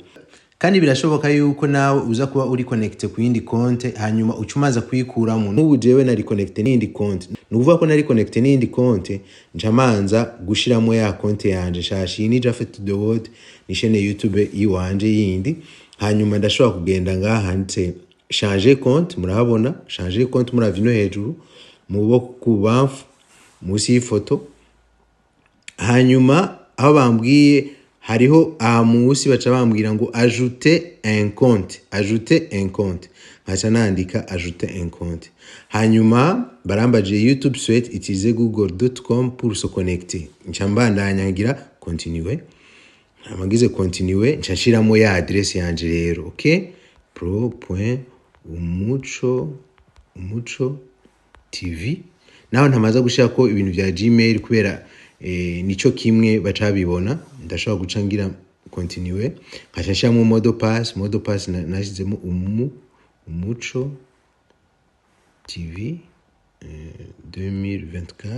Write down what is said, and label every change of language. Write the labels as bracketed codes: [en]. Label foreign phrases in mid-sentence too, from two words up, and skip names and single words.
[rn] Kandi birashoboka yuko nawe uza kuba uri connecte ku yindi konte, hanyuma uca umaza kuyikuramo. N'ubu jewe nari connecte n'indi konte, nuvuga ko nari connecte n'indi konte, nca manza gushiramo ya konte yanje shashi ni Jafet the World, ni chaîne YouTube yiwanje yindi. Hanyuma ndashobora kugenda ngaha handitse [fr] changer compte, [rn] murahabona [fr] changer compte [rn] muravye no hejuru mu buboko kubamfu musi y'ifoto. Hanyuma aho bambwiye hariho musi baca bambwira ngo [fr] ajouter un compte, [rn] nkaca nandika [fr] ajouter un compte. [rn] Hanyuma barambaje [fr] YouTube souhaite utiliser google.com pour se connecter. [rn] Nca mbandanya ngira continuer. Amagize continuer, nca nshiramo ya adresse yanje rero, okay? pro.umuco.tv. Naho ntamaza gushaka ko ibintu vya Gmail kubera nico kimwe bacabibona. Ndashobora guca ngira continue, nkaca nshiramo [fr] mode pass [rn] nashizemo umuco TV 2024.